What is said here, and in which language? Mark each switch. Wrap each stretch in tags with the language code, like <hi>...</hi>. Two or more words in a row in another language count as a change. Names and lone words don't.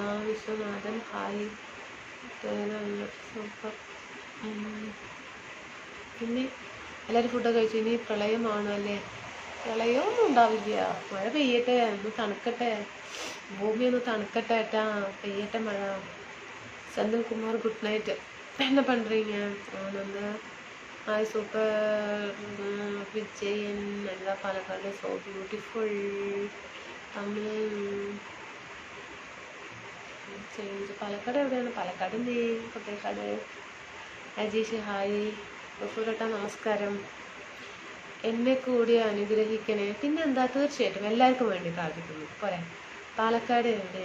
<ml>വിശ്വനാഥൻ ഹായ്. സൂപ്പർ. പിന്നെ എല്ലാവരും ഫുഡൊക്കെ കഴിച്ചു. ഇനി പ്രളയമാണ് അല്ലേ? പ്രളയമൊന്നും ഉണ്ടാവില്ല. മഴ പെയ്യട്ടെ, ഒന്ന് തണുക്കട്ടെ, ഭൂമി ഒന്ന് തണുക്കട്ടെ ഏട്ടാ. പെയ്യട്ടെ മഴ. സെന്തിൽ കുമാർ</ml> <en>good night.</en> <ta>என்ன பண்ணுறீங்க? ஆனந்த ஹாய். சூப்பர். விஜயன் நல்லா.</ta> <en>Palakkad so beautiful. Tamil change.</en> <ml>പാലക്കാട് എവിടെയാണ്? പാലക്കാട് കോട്ടയക്കാട്. അജീഷ് ഹായ്. ബഫൂരേട്ടാ നമസ്കാരം. എന്നെ കൂടി അനുഗ്രഹിക്കണേ. പിന്നെന്താ, തീർച്ചയായിട്ടും എല്ലാവർക്കും വേണ്ടി പ്രാർത്ഥിക്കുന്നു. പോരെ. പാലക്കാട് എവിടെ?</ml>